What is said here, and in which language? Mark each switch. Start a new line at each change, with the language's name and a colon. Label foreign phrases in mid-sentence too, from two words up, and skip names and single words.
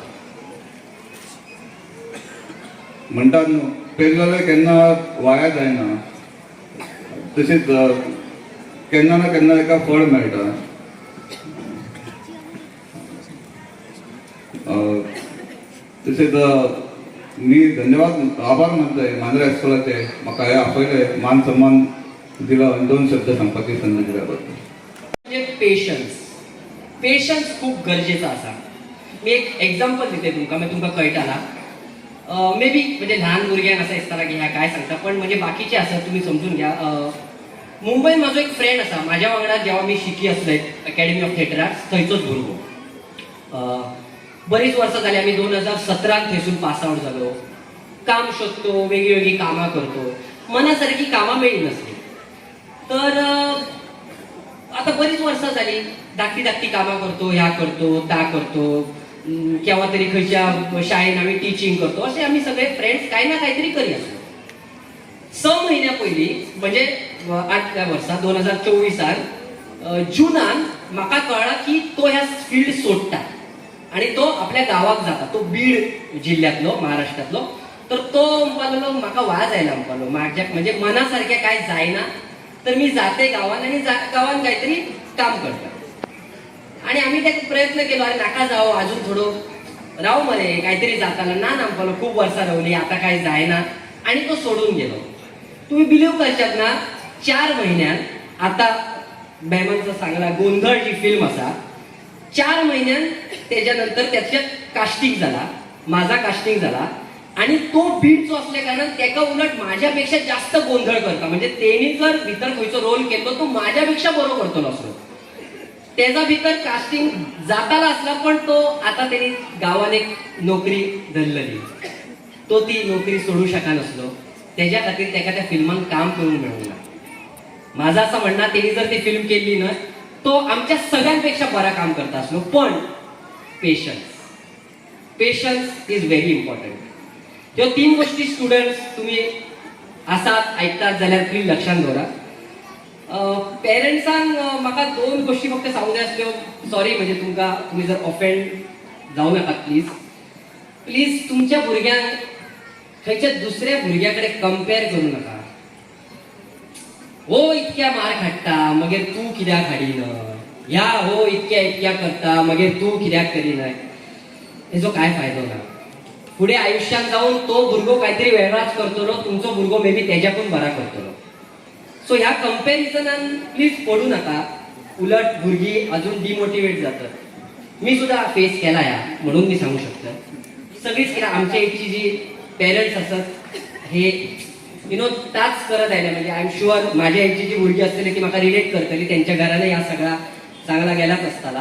Konkani: म्हणटात न्हू पेरलेले केन्ना वाया जायना, तशेंच केन्ना ना केन्ना एका फळ मेळटा. तशेंच मी धन्यवाद आभार मानतोय मांद्रे हायस्कुलाचे म्हाका हे आपयले मान सन्मान दिला आणि 2 शब्द सांगपाची संधी दिल्या बद्दल. पेशन्स खूप गरजेचा असा. मी एक एक्झाम्पल दिते तुमकां, मागीर तुमकां कळटला.
English: may be
Konkani: म्हणजे ल्हान भुरग्यांक असा दिसता की ह्या काय सांगता, पण म्हणजे बाकीचे आसा तुम्ही समजून घ्या. मुंबईत माझो एक फ्रेंड आसा, माझ्या वांगडा जेव्हा मी शिकी असले अकॅडमी ऑफ थिएटर आर्ट्स, थंयचोच भुरगो. बरीच वर्सां जाली. आमी 2017 थंयसून
English: pass out
Konkani: जालो. काम सोदतो, वेगळी वेगळी कामां करतो. मनासारखी कामां मेळ्ळी नसली. तर आता बरीच वर्सां जाली. धाकटी कामां करतो, ह्या करतो, ता करतो, केव्हा तरी खंयच्या शाळेन आमी टिचींग करतो. असे आमी सगळे फ्रेंड्स कांय ना कांय तरी करी आसलो. 6 महिन्या पयलीं म्हणजे 8व्या वर्सा 2024 जुनान म्हाका कळ्ळां की तो ह्या फील्ड सोडटा आणि तो आपल्या गावाक जाता. तो बीड जिल्ह्यातलो, महाराष्ट्रातलो. तर तो म्हणपालो म्हाका वाज आयला, म्हणपालो म्हणजे मनासारखें काय जायना, तर मी जाते गावान आणि गावान काहीतरी काम करता. आणि आम्ही त्याचा प्रयत्न केलो अरे नाका जावं अजून थोडं राहू मरे काहीतरी जाताना ना आमकां खूप वर्सां रावली आता काय जायना आणि तो सोडून गेलो. तुम्ही बिलीव्ह करशात ना 4 महिन्यात आता मॅमांचा सांगला गोंधळ जी फिल्म असा 4 महिन्यात त्याच्यानंतर त्याच्यात कास्टिंग झाला, माझा कास्टिंग झाला आणि तो बीडचो असल्या कारणान त्याका उलट माझ्यापेक्षा जास्त गोंधळ करता म्हणजे तेनी जर भितर खंयचो रोल केलो तो माझ्यापेक्षा बरो करतलो असलो. त्याचा भितर कास्टिंग जाताला असला पण तो आता त्यांनी गावात एक नोकरी धरलेली तो ती नोकरी सोडू शका नसलो त्याच्या खातीर त्याका त्या फिल्मान काम करून मिळवला. माझं असं म्हणणं त्यांनी जर ती फिल्म केली ना तो आमच्या सगळ्यांपेक्षा बरा काम करता असलो.
English: पण patience is very important.
Konkani: ह्यो 3 गोष्टी स्टुडंट्स तुम्ही आसात ऐकतात जाल्यार प्लीज लक्षात दवरा. पेरेंट्सांक म्हाका 2 गोष्टी फक्त सांगूंक जाय आसल्यो. सॉरी म्हणजे तुम्ही जर ऑफेंड जावं नाकात प्लीज तुमच्या भुरग्यांक खंयच्या दुसऱ्या भुरग्या कडेन कंपेर करूं नाका. हो इतक्या मार्क हाडटा मागीर तूं कित्याक हाडिना, ह्या हो इतक्या करता मागीर तूं कित्याक करिना. हेजो काय फायदो ना. पुढे आयुष्यात जाऊन तो भुरगो काहीतरी वेगळाच करतलो तुमचो भुरगो
English: maybe
Konkani: त्याच्याकून बरा करतलो. सो ह्या कंपॅरिझनान प्लीज पडू नका. उलट भुरगीं अजून डिमोटिवेट जातात. मी सुद्धा फेस केला ह्या म्हणून मी सांगू शकतो. सगळीच कित्याक आमच्या इथची जी पेरेंट्स असतात हे ताच करत आयल्या म्हणजे
English: I am sure
Konkani: माझ्या इथची जी भुरगीं असतली ती म्हाका रिलेट करतली त्यांच्या घराने ह्या सगळा चांगला गेलाच असताना.